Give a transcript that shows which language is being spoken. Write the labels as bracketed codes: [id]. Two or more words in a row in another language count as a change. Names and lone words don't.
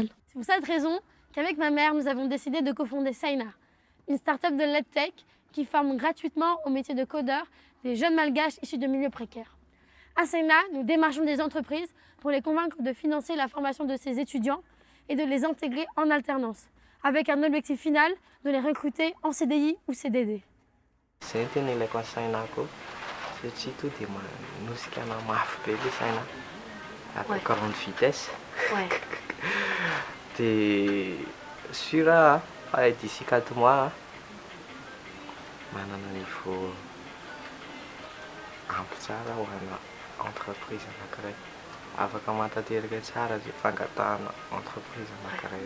[fr] C'est pour cette raison qu'avec ma mère, nous avons décidé de cofonder Saina, une start-up de l'EdTech qui forme gratuitement au métier de codeur des jeunes malgaches issus de milieux précaires. À Saina, nous démarchons des entreprises pour les convaincre de financer la formation de ces étudiants et de les intégrer en alternance, avec un objectif final de les recruter en CDI ou CDD. [mg] Sentinelle ilaiko sainako satria to dia manosika mafy be le saina [fr] à grande vitesse. [mg] Dia sûr fa [fr] d'ici 4 mois [mg] manana niveau ampy tsara ho ana entreprise anankiray afaka mantanteraka tsara zay fangatahana entreprise anankiray.